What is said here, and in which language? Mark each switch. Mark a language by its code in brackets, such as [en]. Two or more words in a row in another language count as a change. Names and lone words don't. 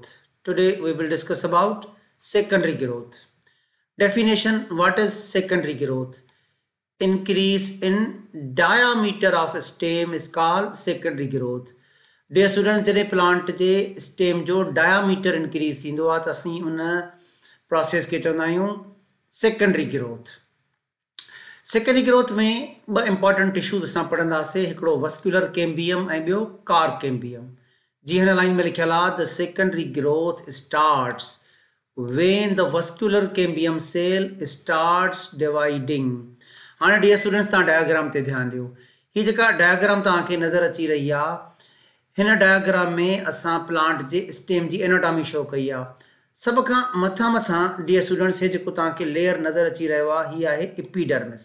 [en] Today we will discuss about secondary growth. Definition: what is secondary growth? Increase in diameter of stem is called secondary growth. Dear students, [sd] जॾहिं plant जे stem जो [en] diameter increase [sd] थींदो आहे त असीं उन process खे चवंदा आहियूं [en] secondary growth. secondary growth [sd] में ब [en] important tissues [sd] असां पढ़ंदासीं, हिकिड़ो [en] vascular cambium [sd] ऐं ॿियो [en] cork cambium. [sd] जी हिन लाइन में लिखियल आहे [en] the secondary growth starts when the vascular cambium cell starts dividing. [sd] हाणे [en] dear students [sd] तव्हां डायग्राम ते ध्यानु ॾियो। हीअ जेका डायग्राम तव्हांखे नज़र अची रही आहे, हिन डायग्राम में असां प्लांट जे स्टेम जी एनाटॉमी शो कई आहे। सब खां मथां [en] dear students [sd] हे जेको तव्हांखे लेयर नज़र अची रहियो आहे हीअ आहे एपिडर्मिस।